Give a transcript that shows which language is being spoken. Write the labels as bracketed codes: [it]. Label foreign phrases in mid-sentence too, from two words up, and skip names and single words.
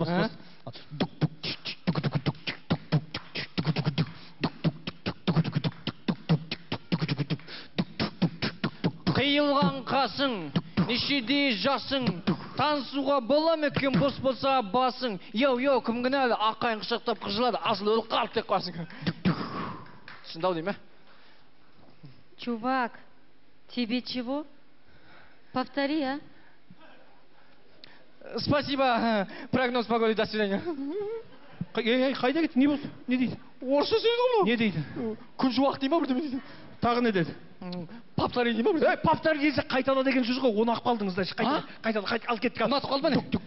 [kk] Қиылған қасың, нешеде жасың, танысуға бола ма екен, бос болса басың. Йоу, кім кінәлі, аққайын құшақтап қыз жылады, асыл өліп қалды деп қойсың. Шындау дей ме? [ru] Чувак, тебе чего? Повтори, а? Спасибо, прогноз погоды, до свидания. [kk] Қайда кетті, не болды? Не дейді? Орысша сөйледі ғой. Не дейді? Күн жуақ дей ма бірдеме дейді. Тағы не деді? Повтори дей ма бірдеме. Повтори десе қайтала деген сөз ғой, оны ақ қалдыңыздар. Қайтала, ал кеттік. Ұнатып қалды ба не?